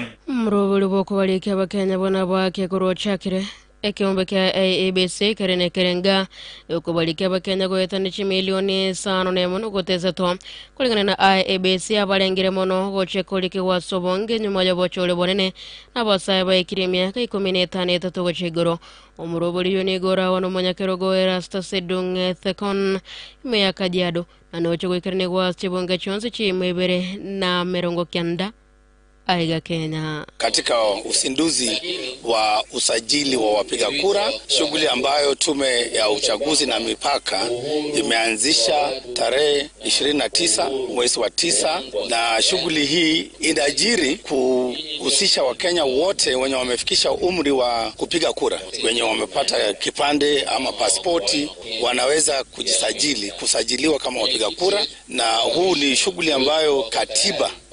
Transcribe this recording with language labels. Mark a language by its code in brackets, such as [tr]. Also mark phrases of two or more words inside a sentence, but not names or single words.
[guz] mrobuli boko walike abakenya bona bwake kurochakire ekiombe kya ABC karene kerenga yokubalike abakenya goyetanichi milioni 5 goteza to [sw] kulingana na [guz] ABC abalengire mono gochekolike wasobonge nyuma ya bochole bonene nabasaye bayikiremya ka 15 gochegoro omurobuli yonigora wano monyakerogo Erasta Sedung Thekon meya Kajiado na nocho goikarne gwa chibonge chonse chimebere na merongo kyanda aiga Kenya. [sw] Katika usinduzi wa usajili wa wapiga kura, shughuli ambayo tume ya uchaguzi na mipaka imeanzisha tarehe 29 mwezi wa 9, na shughuli hii inajiri kuhusisha Wakenya wote wenye wamefikisha umri wa kupiga kura, wenye wamepata kipande ama pasipoti wanaweza kusajiliwa kama wapiga kura, na huu ni shughuli ambayo katiba